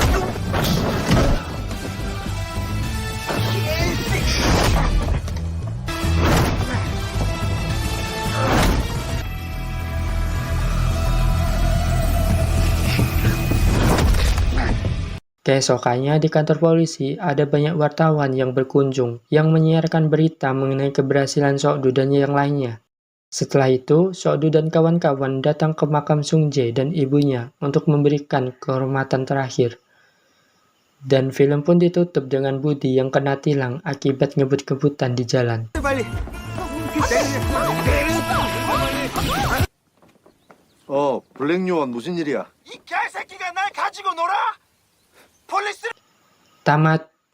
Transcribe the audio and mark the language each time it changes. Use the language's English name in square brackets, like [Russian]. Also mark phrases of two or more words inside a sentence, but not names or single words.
[Indonesian] Keesokannya di kantor polisi ada banyak wartawan yang berkunjung yang menyiarkan berita mengenai keberhasilan Sokdu dan yang lainnya. Setelah itu, Sokdu dan kawan-kawan datang ke makam Sung Jae dan ibunya untuk memberikan kehormatan terakhir. Dan film pun ditutup dengan Budi yang kena tilang akibat ngebut-ngebutan di jalan. [Korean] 블랙요원 무슨 일이야? 이 개새끼가 날 가지고 놀아? 폴리스. [Indonesian] Tamat